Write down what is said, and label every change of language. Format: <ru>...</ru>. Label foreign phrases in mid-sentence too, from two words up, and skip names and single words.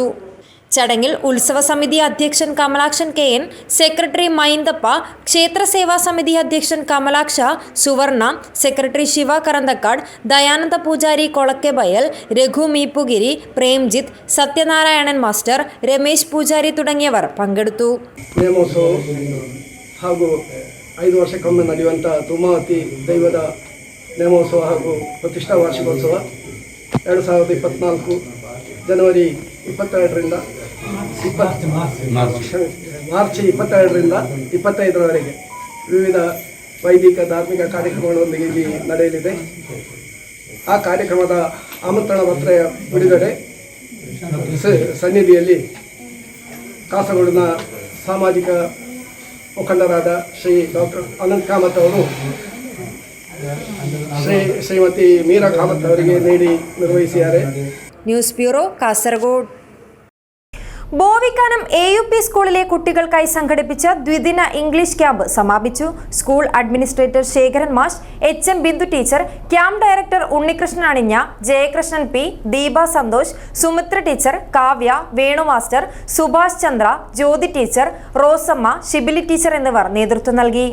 <ml>ചടങ്ങിൽ ഉത്സവ സമിതി അധ്യക്ഷൻ കമലാക്ഷൻ KN, സെക്രട്ടറി മൈന്ദപ്പ, ക്ഷേത്ര സേവാ സമിതി അധ്യക്ഷൻ കമലാക്ഷ, സുവർണ, സെക്രട്ടറി ശിവ കറന്തക്കാട്, ദയാനന്ദ പൂജാരി കൊളക്കെബയൽ, രഘു മീപ്പുഗിരി, പ്രേംജിത്ത്, സത്യനാരായണൻ മാസ്റ്റർ, രമേശ് പൂജാരി തുടങ്ങിയവർ പങ്കെടുത്തു.</ml> <kn>ಹಾಗೂ 5 ವರ್ಷಕ್ಕೊಮ್ಮೆ ನಡೆಯುವಂಥ ಧೂಮಾವತಿ ದೈವದ ನೇಮೋತ್ಸವ ಹಾಗೂ ಪ್ರತಿಷ್ಠಾ ವಾರ್ಷಿಕೋತ್ಸವ 2024 ಜನವರಿ 22ರಿಂದ ಮಾರ್ಚ್ 22ರಿಂದ 25ರವರೆಗೆ ವಿವಿಧ ವೈದಿಕ ಧಾರ್ಮಿಕ ಕಾರ್ಯಕ್ರಮಗಳೊಂದಿಗೆ ಇಲ್ಲಿ ನಡೆಯಲಿದೆ. ಆ ಕಾರ್ಯಕ್ರಮದ ಆಮಂತ್ರಣ ಪತ್ರ ಬಿಡುಗಡೆ ಸನ್ನಿಧಿಯಲ್ಲಿ ಕಾಸರಗೋಡಿನ ಸಾಮಾಜಿಕ ಮುಖಂಡರಾದ ಶ್ರೀ ಡಾಕ್ಟರ್ ಅನಂತ್ ಕಾಮತ್ ಅವರು ಶ್ರೀಮತಿ ಮೀರಾ ಕಾಮತ್ ಅವರಿಗೆ ನೀಡಿ ನಿರ್ವಹಿಸಿದ್ದಾರೆ.</kn> <ml>ന്യൂസ് ബ്യൂറോ, കാസർഗോഡ്. ബോവിക്കാനം AUP സ്കൂളിലെ കുട്ടികൾക്കായി സംഘടിപ്പിച്ച ദ്വിദിന ഇംഗ്ലീഷ് ക്യാമ്പ് സമാപിച്ചു. സ്കൂൾ അഡ്മിനിസ്ട്രേറ്റർ ശേഖരൻ മാഷ്, HM ബിന്ദു ടീച്ചർ, ക്യാമ്പ് ഡയറക്ടർ ഉണ്ണികൃഷ്ണൻ അണിഞ്ഞ, ജയകൃഷ്ണൻ P, ദീപ സന്തോഷ്, സുമിത്ര ടീച്ചർ, കാവ്യ, വേണു മാസ്റ്റർ, സുഭാഷ് ചന്ദ്ര, ജ്യോതി ടീച്ചർ, റോസമ്മ, ഷിബിലി ടീച്ചർ എന്നിവർ നേതൃത്വം നൽകി.</ml>